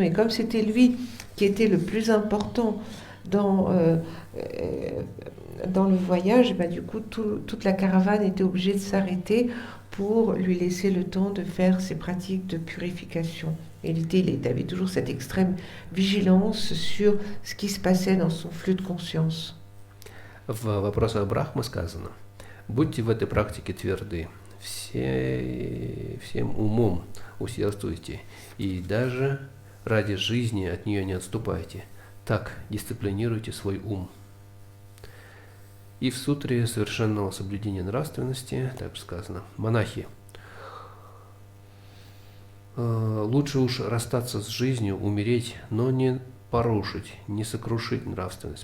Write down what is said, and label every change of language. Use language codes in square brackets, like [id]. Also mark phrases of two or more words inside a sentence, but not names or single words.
[fr] Et comme c'était lui qui était le plus important dans le voyage, du coup toute la caravane était obligée de s'arrêter pour lui laisser le temps de faire ses pratiques de purification. Et il avait toujours cette extrême vigilance sur ce qui se passait dans son flux de conscience. [ru] В вопросах Брахмы сказано: будьте в этой практике тверды, всем умом усердствуйте, и даже ради жизни от нее не отступайте. Так дисциплинируйте свой ум. И в сутре совершенного соблюдения нравственности также сказано: монахи, лучше уж расстаться с жизнью, умереть, но не порушить, не сокрушить нравственность.